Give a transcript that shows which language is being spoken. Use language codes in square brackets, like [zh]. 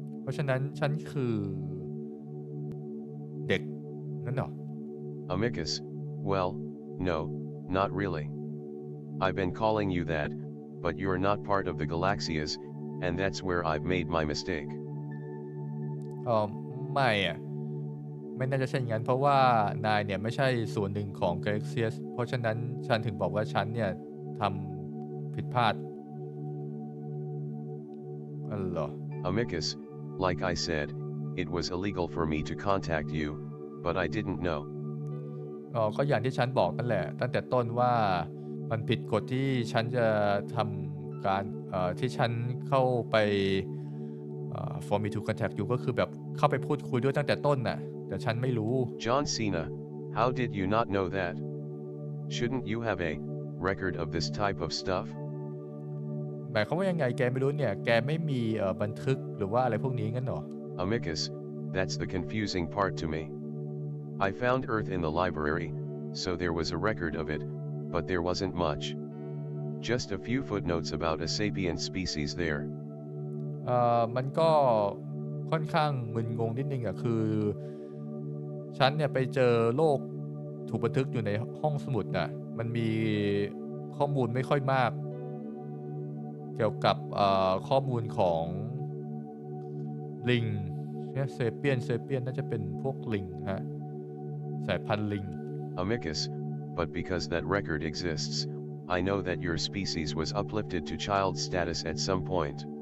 [th] เพราะฉะนั้นฉันคือเด็กนั่นเหรอ [en] Amicus, well, no, not really. I've been calling you that, but you're not part of the Galaxias, and that's where I've made my mistake. [th] ไม่น่าจะใช่อย่างนั้นเพราะว่านายเนี่ยไม่ใช่ส่วนหนึ่งของ Galaxias เพราะฉะนั้นฉันถึงบอกว่าฉันเนี่ยทำผิดพลาดเหรอ [en] Amicus, like I said, it was illegal for me to contact you, but I didn't know. [th] ก็อย่างที่ฉันบอกนั่นแหละตั้งแต่ต้นว่ามันผิดกฎที่ฉันจะทำการที่ฉันเข้าไป [en] for me to contact you [th] ก็คือแบบเข้าไปพูดคุยด้วยตั้งแต่ต้นน่ะแต่ฉันไม่รู้ [en] John Cena, how did you not know that? Shouldn't you have a record of this type of stuff? [th] หมายความว่ายังไงแกไม่รู้เนี่ยแกไม่มีบันทึกหรือว่าอะไรพวกนี้งั้นเหรอ [en] Amicus, that's the confusing part to me. I found Earth in the library, so there was a record of it, but there wasn't much. Just a few footnotes about a sapient species there. [th] มันก็ค่อนข้างมึนงงนิดนึงอ่ะคือฉันเนี่ยไปเจอโลกถูกบันทึกอยู่ในห้องสมุดน่ะมันมีข้อมูลไม่ค่อยมากเกี่ยวกับข้อมูลของลิงเนี่ยเซเปียนน่าจะเป็นพวกลิงฮะสายพันธุ์ลิง [en] Amicus, but because that record exists, I know that your species was uplifted to child status at some point.